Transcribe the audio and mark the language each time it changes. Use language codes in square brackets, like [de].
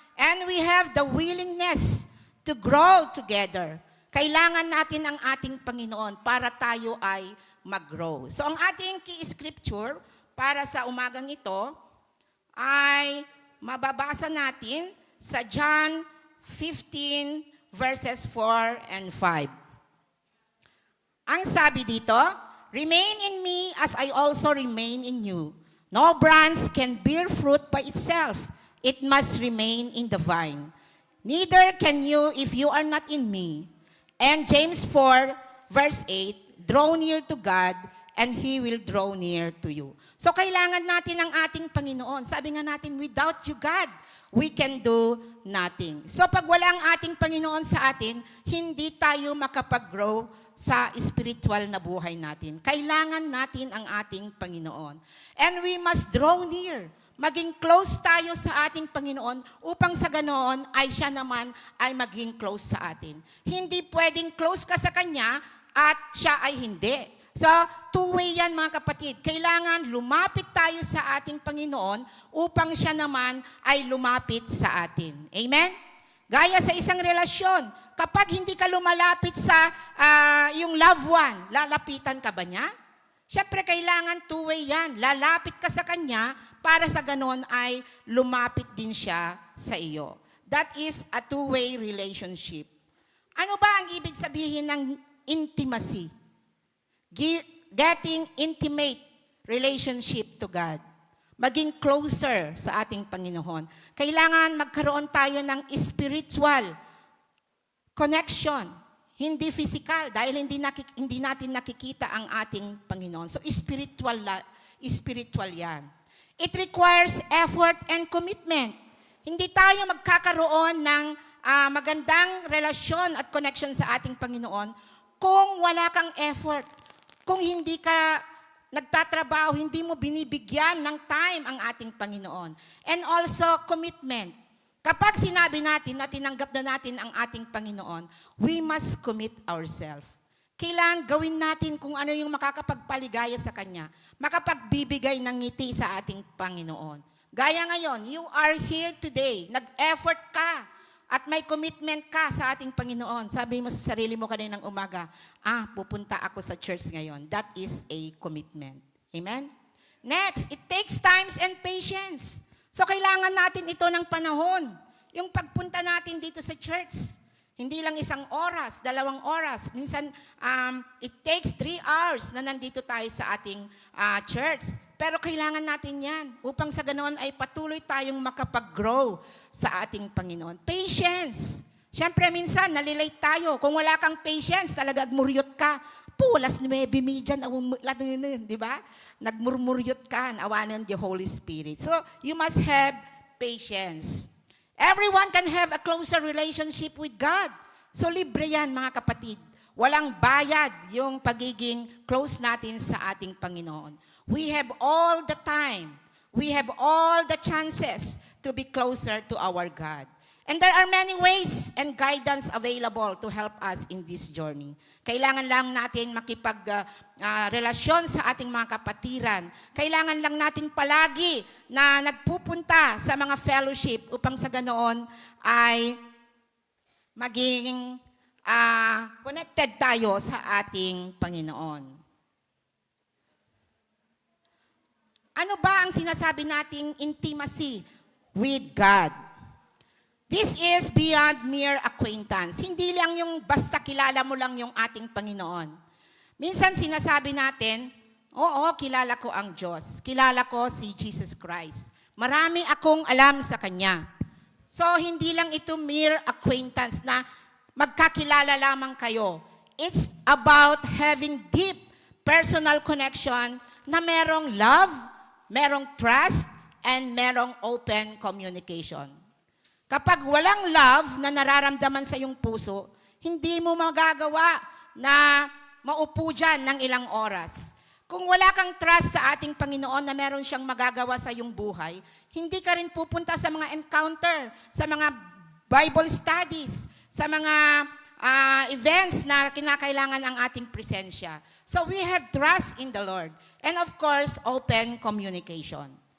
[en] And we have the willingness to grow together. [tl] Kailangan natin ang ating Panginoon para tayo ay mag-grow. So ang ating key scripture para sa umagang ito ay mababasa natin sa John 15 verses 4 and 5. Ang sabi dito, [en] "Remain in me as I also remain in you. No branch can bear fruit by itself. It must remain in the vine. Neither can you if you are not in me." And James 4 verse 8, "Draw near to God, and He will draw near to you." [tl] So kailangan natin ang ating Panginoon. Sabi nga natin, [en] without you, God, we can do nothing. [tl] So pag wala ang ating Panginoon sa atin, hindi tayo makapag-grow sa spiritual na buhay natin. Kailangan natin ang ating Panginoon. [en] And we must draw near. [tl] Maging close tayo sa ating Panginoon upang sa ganoon ay siya naman ay maging close sa atin. Hindi pwedeng close ka sa Kanya at siya ay hindi. So, two-way yan mga kapatid. Kailangan lumapit tayo sa ating Panginoon upang siya naman ay lumapit sa atin. Amen? Gaya sa isang relasyon, kapag hindi ka lumalapit sa yung loved one, lalapitan ka ba niya? Siyempre, kailangan two-way yan. Lalapit ka sa Kanya para sa ganon ay lumapit din siya sa iyo. [en] That is a two-way relationship. [tl] Ano ba ang ibig sabihin ng intimacy? [en] Getting intimate relationship to God. [tl] Maging closer sa ating Panginoon. Kailangan magkaroon tayo ng spiritual connection. Hindi physical dahil hindi natin nakikita ang ating Panginoon. So spiritual yan. [en] It requires effort and commitment. [tl] Hindi tayo magkakaroon ng magandang relasyon at connection sa ating Panginoon kung wala kang effort. Kung hindi ka nagtatrabaho, hindi mo binibigyan ng time ang ating Panginoon. [en] And also, commitment. [tl] Kapag sinabi natin na tinanggap na natin ang ating Panginoon, [en] we must commit ourselves. [tl] Kailangan gawin natin kung ano yung makakapagpaligaya sa Kanya, makapagbibigay ng ngiti sa ating Panginoon. Gaya ngayon, [en] you are here today, [tl] nag-effort ka, at may commitment ka sa ating Panginoon. Sabi mo sa sarili mo kaninang umaga, pupunta ako sa church ngayon. [en] That is a commitment. Amen? Next, it takes time and patience. [tl] So kailangan natin ito ng panahon. Yung pagpunta natin dito sa church, hindi lang 1 oras, 2 oras. Minsan, [en] it takes 3 hours [tl] na nandito tayo sa ating church. Pero kailangan natin yan upang sa ganoon ay patuloy tayong makapag-grow sa ating Panginoon. Patience. Siyempre minsan, nalilate tayo. Kung wala kang patience, talaga muryot ka. [ilo] pulas 9:30 [tl] di ba? [ilo] Nagmurmuryot ka, awanan [en] the Holy Spirit. So, you must have patience. Everyone can have a closer relationship with God. [tl] So, libre yan, mga kapatid. Walang bayad yung pagiging close natin sa ating Panginoon. [en] We have all the time. We have all the chances to be closer to our God. And there are many ways and guidance available to help us in this journey. [tl] Kailangan lang natin makipag-relasyon sa ating mga kapatiran. Kailangan lang natin palagi na nagpupunta sa mga fellowship upang sa ganoon ay maging connected tayo sa ating Panginoon. Ano ba ang sinasabi nating intimacy with God? This is beyond mere acquaintance. Hindi lang yung basta kilala mo lang yung ating Panginoon. Minsan sinasabi natin, oo, kilala ko ang Diyos. Kilala ko si Jesus Christ. Marami akong alam sa Kanya. So, hindi lang ito mere acquaintance na magkakilala lamang kayo. [en] It's about having deep personal connection [tl] na merong [en] love, merong trust, and merong open communication. [tl] Kapag walang love na nararamdaman sa iyong puso, hindi mo magagawa na maupo dyan ng ilang oras. Kung wala kang trust sa ating Panginoon na meron siyang magagawa sa iyong buhay, hindi ka rin pupunta sa mga encounter, sa mga Bible studies, sa mga events na kinakailangan ang ating presensya. [en] So we have trust in the Lord. And of course, open communication.